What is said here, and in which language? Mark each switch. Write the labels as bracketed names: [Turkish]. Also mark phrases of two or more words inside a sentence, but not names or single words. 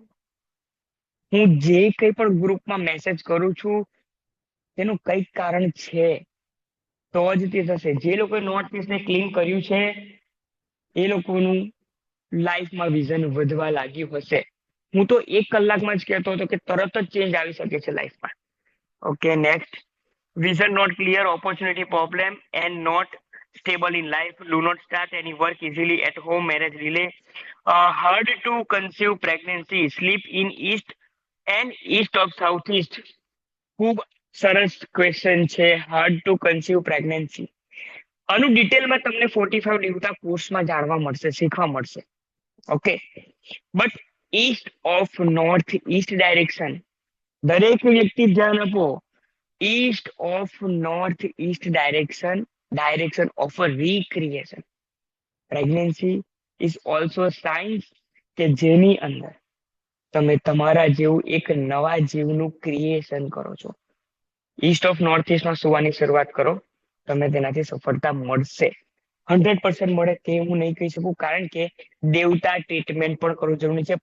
[Gujarati] હું જે કંઈ પણ ગ્રુપમાં મેસેજ કરું છું તેનું કંઈક કારણ છે તો જ તે થશે. જે લોકોએ [English] north east [Gujarati] ને ક્લીન કર્યું છે એ લોકોનું લાઈફમાં વિઝન વધવા લાગ્યું હશે. હું તો 1 કલાકમાં જ કહેતો હતો કે તરત જ ચેન્જ આવી શકે છે લાઈફમાં. [English] Okay, next. Vision not clear, opportunity problem, and not stable in life. Do not start any work easily at home. Marriage delay. Hard to conceive pregnancy. Sleep in east and east of southeast. [Gujarati] ખૂબ સરસ ક્વેશ્ચન છે. [English] hard to conceive pregnancy. [Gujarati] આનું ડિટેલમાં તમને 45 દિવસના કોર્સમાં જાણવા મળશે, શીખવા મળશે. ઓકે. [English] But east of north east direction, [Gujarati] દરેક વ્યક્તિ ધ્યાન આપો. [English] East of northeast direction of a recreation. Pregnancy is also signs [Gujarati] કે જેની અંદર તમે તમારા જેવું એક નવા જીવનું ક્રિએશન કરો છો. [English] east of north eastમાં [Gujarati] સુવાની શરૂઆત કરો, તમે તેનાથી સફળતા મળશે. 100% મળે તે હું નહીં કહી શકું, કારણ કે દેવતા ટ્રીટમેન્ટ પણ કરવું જરૂરી છે.